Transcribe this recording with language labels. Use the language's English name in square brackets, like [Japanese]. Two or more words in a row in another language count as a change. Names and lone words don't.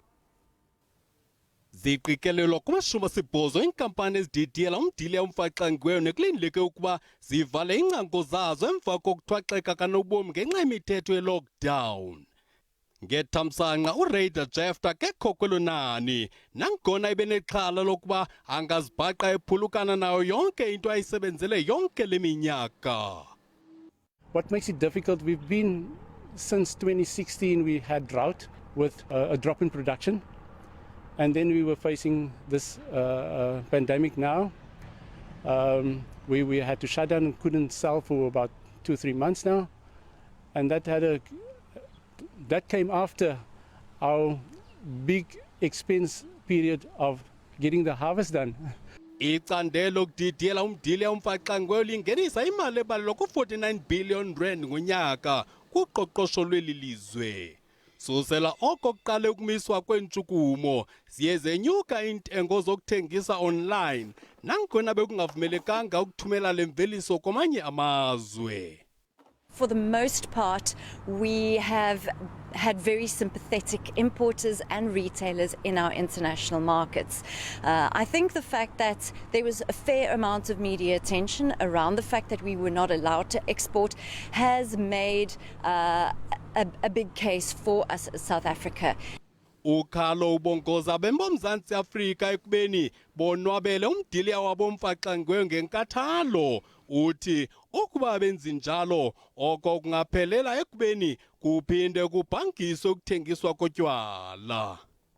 [Xhosa] Ziqikelelwa kuma-80 iinkampani ezididiyela umdili womfaxangweyo nekulindeleke ukuba zivale iingcango zazo emva kokuthwaxeka kanobomi ngenxa yemithetho ye-lockdown. Ngethamsanqa uRaider Jefter kekho kwelo nani, nangona ibenexhala lokuba angazibhaqa ephulukana nayo yonke into ayisebenzele yonke le minyaka. [English] What makes it difficult, we've been, since 2016, we had drought with a drop in production. And then we were facing this pandemic now. We had to shut down and couldn't sell for about 2-3 months now. And that came after our big expense period of getting the harvest done. [Xhosa] Icandelo lokudidiyela umdili womfaxangweyo lingenisa imali ebalelwa ku-49 billion rand ngonyaka kuqoqosho lweli lizwe. Susela oko kuqale ukumiswa kwentshukumo, ziye zenyuka iintengo zokuthengisa online, nangona bekungavumelekanga ukuthumela le mveliso kwamanye amazwe. [English] For the most part, we have had very sympathetic importers and retailers in our international markets. I think the fact that there was a fair amount of media attention around the fact that we were not allowed to export has made a big case for us as South Africa. [Xhosa] Ukhalo ubongoza bembomzantsi Afrika ekubeni bonwabele umdiliya wabo womfaxangweyo ngenkathalo. Uthi ukuba benzi njalo oko kungaphelela ekubeni kuphinde kubhangiswe ukuthengiswa kotywala.